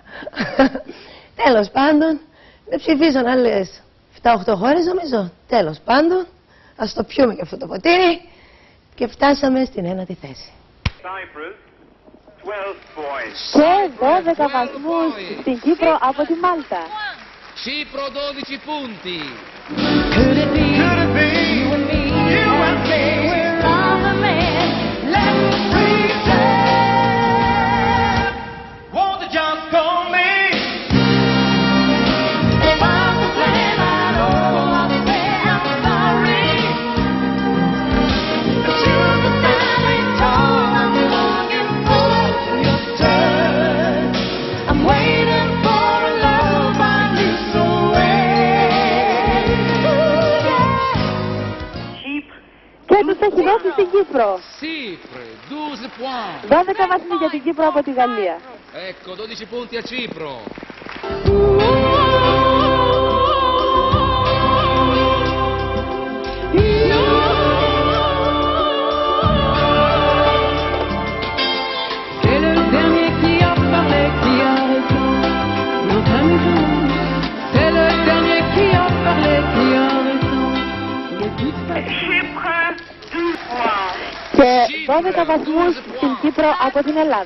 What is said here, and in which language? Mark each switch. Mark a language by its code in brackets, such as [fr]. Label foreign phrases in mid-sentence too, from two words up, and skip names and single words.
[el] Τέλος πάντων, με ψηφίσαν άλλες 7-8 χώρες νομίζω. Τέλος πάντων, ας το πιούμε και αυτό το ποτήρι και φτάσαμε στην 1η θέση. Και 12 βαθμούς στην Κύπρο από τη Μάλτα. [it] Cipro 12 punti. [en] Could it be you and me? You and me. We're all the men. Let's pretend. Won't you jump on me? If I'm to blame at all, I'll say I'm sorry. But you're the standing tall. I'm looking for your turn. I'm waiting for a love I knew so well. Ooh, yeah. [el] Κύπρο. 12 βαθμοί για την Κύπρο από τη Γαλλία. [it] Ecco, 12 punti a Cipro. [fr] C'est le dernier qui a parlé, qui a raison. Non, c'est le dernier qui a parlé, qui a raison. [el] Και 12 βαθμούς στην Κύπρο από την Ελλάδα.